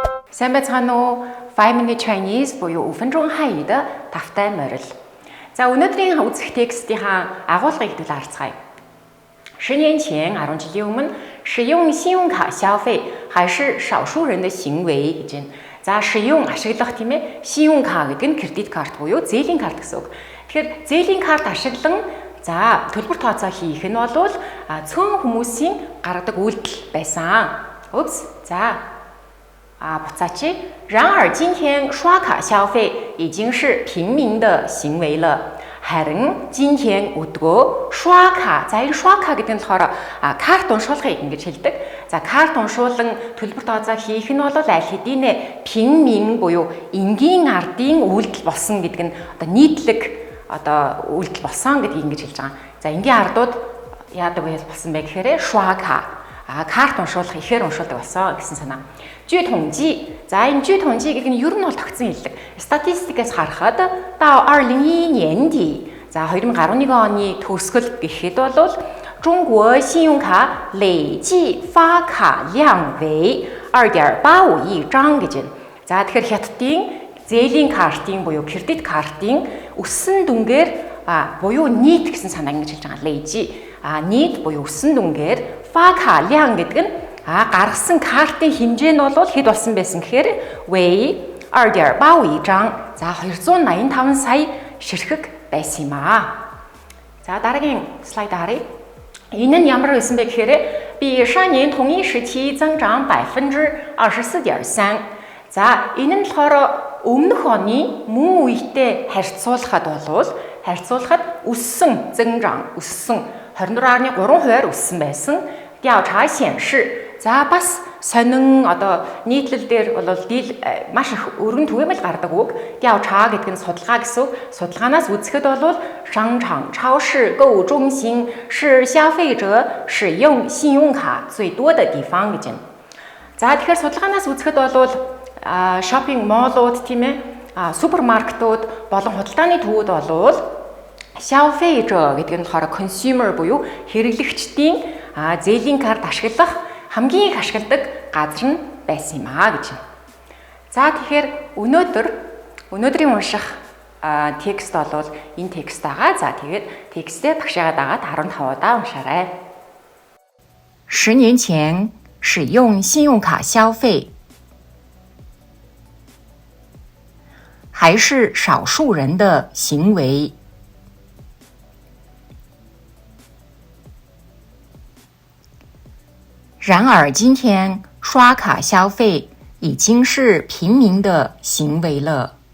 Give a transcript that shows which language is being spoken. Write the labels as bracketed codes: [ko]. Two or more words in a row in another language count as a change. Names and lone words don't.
[mn] Сайн байцгаана уу? [en] 5-minute Chinese [mn] буюу [zh] 5分钟汉语的 [mn] тавтай морил. За өнөөдрийн үзэх текстийнхаа агуулгыг харцгаая. [zh] 10 年前 [mn] 10жилийн өмнө [zh] 使用信用卡消费还是少数人的行为 [mn] гэж байна. За 使用 ашиглах тийм ээ. 信用卡 гэдэг нь кредит карт буюу зээлийн карт гэсэн үг. Тэгэхээр зээлийн карт ашиглан за төлбөр тооцоо хийх нь бол цөөн хүмүүсийн гаргадаг үйлдэл байсан. Oops. За [zh] 不在这。然而，今天刷卡消费已经是平民的行为了。 [mn] харин今天өдгөө刷卡 за энэ 刷卡 гэдэг нь болохоор карт уншуулгыг ингэж хэлдэг. За карт уншуулан төлбөр тооцоо хийх нь бол аль хэдийн 平民 буюу энгийн ардын үйлдэл болсон гэдэг нь одоо нийтлэг одоо үйлдэл болсон гэдгийг ингэж хэлж байгаа. За энгийн ардууд яадаг вэ болсон бэ гэхээр 刷卡 карт уншуулах ихээр уншуулдаг болсон гэсэн санаа. [zh] 据统计, [mn] за энэ 据统计 гэдэг нь ер нь бол тогтсон хэллэг. Статистикээс харахад [zh] 到2011年底, [mn] за 2011 оны төгсгөл гэхэд бол [zh] 中国信用卡累计发卡量为 2.85 亿张 [mn] гэж байна. За тэгэхээр хятадын зээлийн картын буюу кредит картын өссөн дүнгээр буюу нийт гэсэн санааг ингэж хэлж байгаа. 累计 нийт буюу өссөн дүнгээр 发卡量 гэдэг нь гаргасан картын хэмжээ нь бол хэд болсон байсан гэхээр [zh] 为 2.85 亿张. [mn] За 285 сая ширхэг байсан юм аа. За дараагийн слайд харъя. Энэ нь ямар байсан бэ гэхээр [zh] 比上年同一时期增长 24.3%. [mn] За энэ нь болохоор өмнөх оны мөн үетэй харьцуулахад өссөн өссөн 24.3% өссөн байсан. [zh] 调查显示 [mn] за бас сонин одоо нийтлэл дээр бол маш их өргөн түгээмэл гардаг үг. 调查 гэдэг нь судалгаа гэсэн үг. Судалгаанаас үзэхэд бол [zh] 商场、超市、购物中心是消费者使用信用卡最多的地方 [mn] гэж байна. За тэгэхээр судалгаанаас үзэхэд бол шопинг моллууд тийм ээ супермаркетууд болон худалдааны төвүүд бол 消费者 гэдэг нь болохоор consumer буюу хэрэглэгчдийн зээлийн карт ашиглах хамгийн их ашигладаг газар нь байсан юм гэж. За тэгэхээр өнөөдрийн унших текст бол энэ текст байгаа. За тэгээд текстээ багшаагаа дагаад 15 удаа уншаарай. [zh] 10 年前使用信用卡消费还是少数人的行为。然而今天刷卡消费已经是平民的行为了。